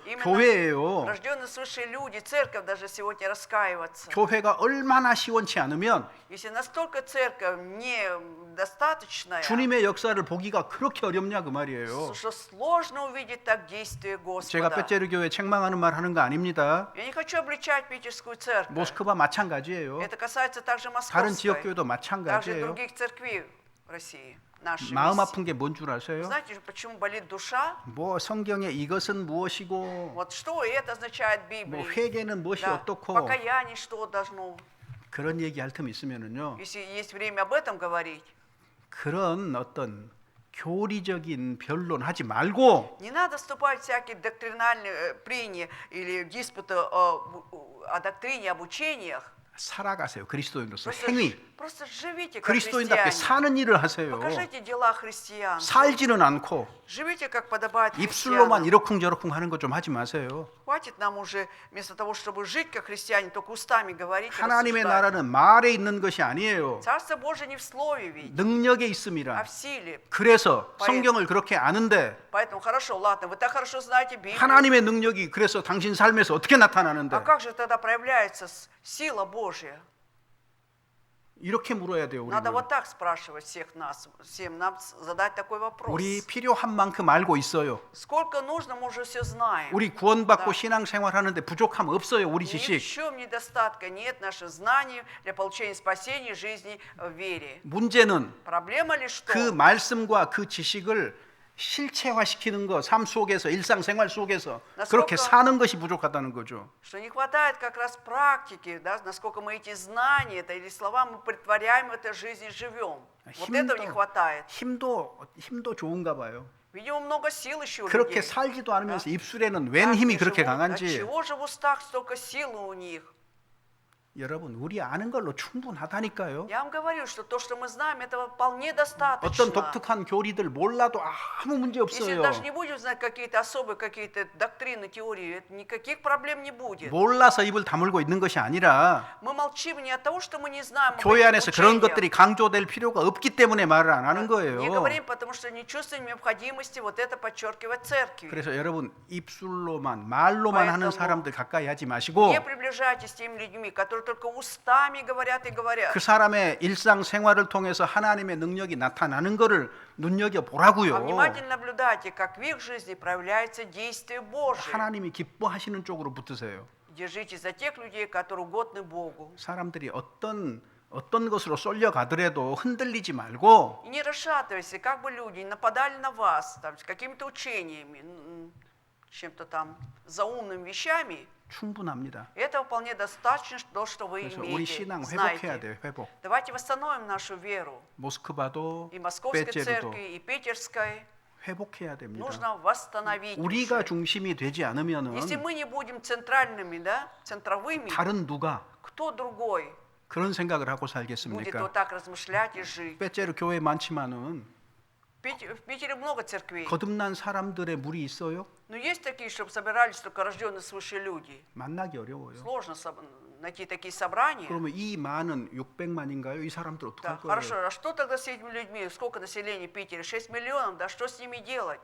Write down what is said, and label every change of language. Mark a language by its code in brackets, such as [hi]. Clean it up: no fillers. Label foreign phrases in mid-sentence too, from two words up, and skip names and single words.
[ru] Именно [ko] 교회예요. [ru] рожденные свыше люди, церковь даже сегодня раскаиваться. [ko] 교회가 얼마나 시원치 않으면 [ru] Если настолько церковь недостаточная, [ko] 주님의 역사를 보기가 그렇게 어렵냐 그 말이에요. [ru] что сложно увидеть так действие [ko] 제가 [ru] Господа. [ko] 빼째르 교회 책망하는 말 하는 거 아닙니다. [ru] Я не хочу обличать Питерскую церковь. [ko] 모스크바 마찬가지예요. [ru] Это касается также [ko] 다른 지역 [ru] Московской, [ko] 교회도 [ru] также [ko] 마찬가지예요. [ru] других церквей в России, нашей [ko] 마음 [ru] миссии. [ko] 아픈 게 뭔 줄 아세요? [ru] Знаете же, почему болит душа? [ko] 뭐 성경에 이것은 무엇이고 [ru] Вот что это означает в [ko] 뭐 [ru] Библии? [ko] 회개는 무엇이 [ru] Да, [ko] 어떻고 [ru] покаяние что должно? [ko] 그런 얘기 할 틈 있으면은요. [ru] Если есть время об этом говорить, [ko] 그런 어떤 교리적인 변론 하지 말고 [ru] не надо вступать в всякие доктринальные прения или диспуты о доктрине, об учениях. [ko] 살아가세요. 그리스도인으로서 [ru] Просто, [ko] 행위. [ru] просто живите как [ko] 그리스도인답게 [ru] христиане. [ko] 사는 일을 하세요. [ru] Покажите дела христиан. [ko] 살지는 않고 [ru] Живите, как подобает [ko] 입술로만 [ru] христианам. [ko] 이러쿵저러쿵 하는 거 좀 하지 마세요. [ru] Хватит нам уже, вместо того, чтобы жить как христиане, только устами говорить и [ko] 하나님의 [ru] рассуждать. [ko] 나라는 말에 있는 것이 아니에요. [ru] Царство Божие не в слове ведь, [ko] 능력에 [ru] а [ko] 있습니다. [ru] в силе. [ko] 그래서 성경을 그렇게 아는데 Поэтому хорошо, ладно, вы так хорошо знаете Библию. 하나님의 능력이 그래서 당신 삶에서 어떻게 나타나는데 А как же тогда проявляется сила Божья? 이렇게 물어야 돼요. [ru] Надо [ko] 우리는. [ru] вот так спрашивать всех нас, всем нам задать такой вопрос. [ko] 우리 필요한 만큼 알고 있어요. [ru] Сколько нужно, мы уже все знаем. [ko] 우리 구원받고 [ru] Да. [ko] 신앙생활하는데 부족함 없어요. 우리 [ru] Ни в [ko] 지식. [ru] чем недостатка нет наших знаний для получения спасения жизни в вере. [ko] 문제는 [ru] Проблема лишь [ko] 그 [ru] что? [ko] 말씀과 그 지식을 실체화시키는 거, 삶 속에서, 일상생활 속에서 그렇게 나스코가- 사는 것이 부족하다는 거죠. [ru] Что не хватает как раз практики, да, насколько мы эти знания, это или слова мы притворяем в этой жизни, живем. Вот этого не хватает. [ko] 힘도 좋은가 봐요. [ru] Видимо, много сил еще у [ko] 그렇게 [ru] людей. [ko] 살지도 않으면서 [ru] Да. [ko] 입술에는 웬 [ru] Как [ko] 힘이 [ru] они [ko] 그렇게 [ru] живут? [ko] 강한지. [ru] Отчего же в устах столько силы у них? [ko] 여러분, 우리 아는 걸로 충분하다니까요. [ru] Я вам говорю, что то, что мы знаем, этого вполне достаточно. [ko] 어떤 독특한 교리들 몰라도 아무 문제 [ru] Если [ko] 없어요. [ru] даже не будем знать какие-то особые какие-то доктрины, теории, это никаких проблем не будет. [ko] 몰라서 입을 다물고 있는 것이 아니라 [ru] Мы молчим не от того, что мы не знаем об [ko] 교회 [ru] этих [ko] 안에서 그런 [ru] учениях. [ko] 것들이 강조될 필요가 없기 때문에 말을 안 하는 [ru] Не [ko] 거예요. [ru] говорим, потому что не чувствуем необходимости вот это подчеркивать церкви. [ko] 그래서 여러분 입술로만 말로만 하는 [ru] поэтому [ko] 사람들 가까이 하지 마시고 [ru] Не приближайтесь к тем людьми, которые только устами говорят и говорят. [ko] 그 사람의 일상 생활을 통해서 하나님의 능력이 나타나는 것을 눈여겨 보라고요. [ru] А внимательно наблюдайте, как в их жизни проявляется действие Божие. [ko] 하나님이 기뻐하시는 쪽으로 붙으세요. [ru] Держитесь за тех людей, которые угодны Богу. [ko] 사람들이 어떤 것으로 쏠려 가더라도 흔들리지 말고 [ru] И не расшатывайся, как бы люди не нападали на вас там, с какими-то учениями, чем-то там заумными вещами. [ko] 충분합니다. [ru] Этого вполне достаточно, что вы [ko] 그래서 우리 [ru] имеете, [ko] 신앙 회복해야 [ru] знаете. [ko] 돼요. 회복. [ru] Давайте восстановим нашу веру. [ko] 모스크바도 [ru] И Московской [ko] 베제르도 [ru] церкви, и Питерской. [ko] 회복해야 됩니다. [ru] Нужно восстановить. [ko] 우리가 [ru] уже. [ko] 중심이 되지 않으면은 [ru] Если мы не будем центральными, да, центровыми, [ko] 다른 누가 [ru] кто другой [ko] 그런 생각을 하고 [ru] будет [ko] 살겠습니까? [ru] вот так размышлять и жить? [ko] 베제르 교회 많지만은 [ru] В Питере много церквей. [ko] 거듭난 사람들의 물이 있어요? [ru] Но есть такие, чтобы собирались только рожденные свыше люди. [ko] 만나기 어려워요. [ru] Сложно найти такие собрания. [ko] 그러면 이 많은 600만인가요? 이 사람들 [ru] Да, [ko] 어떡할 거예요? [ru] хорошо, а что тогда с этими людьми? Сколько населения в Питере? 6 миллионов, да что с ними делать?